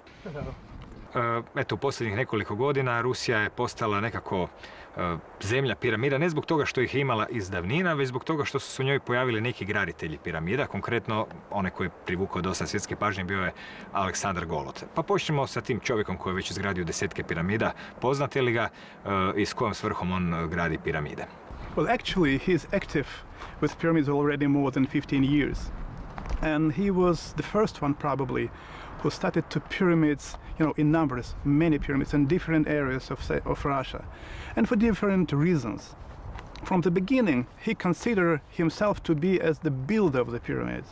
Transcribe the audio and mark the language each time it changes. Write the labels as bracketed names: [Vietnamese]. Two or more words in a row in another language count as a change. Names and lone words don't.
[Croatian] Eto, u posljednjih nekoliko godina Rusija je postala nekako zemlja piramida, ne zbog toga što ih je imala iz davnina, već zbog toga što su se u njoj pojavili neki graditelji piramida. Konkretno, onaj koji je privukao dosta svjetske pažnje bio je Aleksandar Golod. Pa počnemo sa tim čovjekom koji je već izgradio desetke piramida. Poznate li ga i s kojom svrhom on gradi piramide? [English] Well, actually, he is active with pyramids already more than 15 years. And he was the first one, probably, who started to pyramids, in numbers, many pyramids in different areas of Russia, and for different reasons. From the beginning, he considered himself to be as the builder of the pyramids.